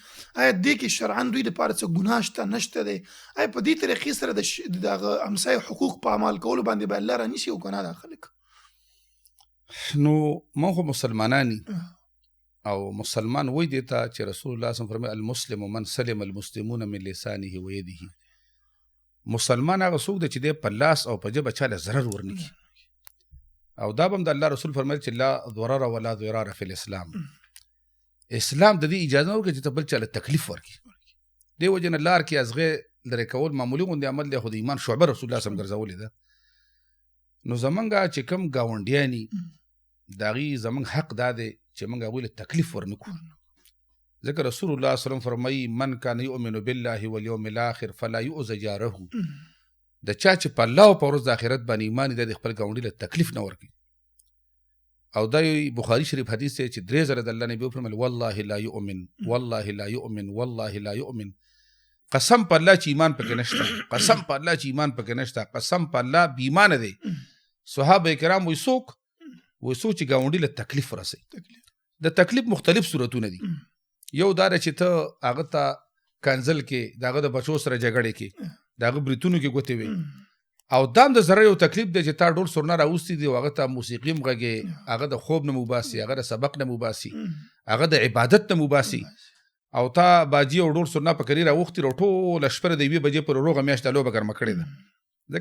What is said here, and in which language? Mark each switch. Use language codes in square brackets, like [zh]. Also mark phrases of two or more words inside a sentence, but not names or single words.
[ps] آیا دې کې شرعاً دوی دپاره څه ګناه شته نشته دی؟ آیا په دې طریقې سره د هغه همسایه حقوق په عمل کولو باندې به الله رانیسي او که نه دا خلک؟ نو موږ خو مسلمانان او مسلمان وایي دې ته چې [ar] رسول الله صلی الله علیه وسلم [ps] فرمایي [ar] المسلم من سلم المسلمون من لسانه و یده. [ps] مسلمان هغه څوک دی چې دی په لاس او په ژبه چاله ضرر ورنه کړي، او دا به هم د الله رسول فرمایي چې [ar] لا ضرر ولا ضرار فی الاسلام. [ps] اسلام د دې اجازه نه ورکوي چې ته بل چاله تکلیف ورکړي. دې وجې نه لار کې ازغې لرې کول معمولي غوندې عمل دی، خو د ایمان شعبه [ar] رسول الله صلی الله علیه وسلم [ps] ګرځولې ده. نو زمونږ چې کوم ګاونډیان دي د هغې زمونږ حق دا دی چې موږ هغوی له تکلیف ورنکړو، ځکه [ar] رسول الله صلی الله علیه وسلم [ps] فرمایي [ar] من کان یؤمن بالله والیوم الاخر فلا یؤذ جاره. [ps] د چا چې په الله او په ورځ د آخرت باندې ایمان دی د خپل ګاونډي له تکلیف نه ورکوي. او دا بخاري شریف حدیث دی چې 3 ځله د الله نبي وفرمایل [ar] والله لا یؤمن والله لا یؤمن والله لا یؤمن. [ps] قسم په الله چې ایمان پکې نشته، قسم په الله چې ایمان پکې نشته، قسم په الله بې ایمانه دی. صحابه کرام وایي څوک چې ګاونډي له تکلیف ورسوي. د تکلیف مختلف صورتونه دي. یو دا دی چې ته هغه ته کنزل کې د هغه د بچو سره جګړې کې د هغه بریتونو کې ګوتې وي، او دا هم د ضرر یو تکلیف دی چې تا ډول سرونه راوستي دي او هغه ته موسیقي هم غږې، هغه د خوب نه مباسي، هغه د سبق نه مباسي، هغه د عبادت نه مباسي، او تا باجي او ډول سرونه په کري راوختي او ټوله شپه د 1 بجې پورې روغه میاشت لوبه ګرمه کړې ده.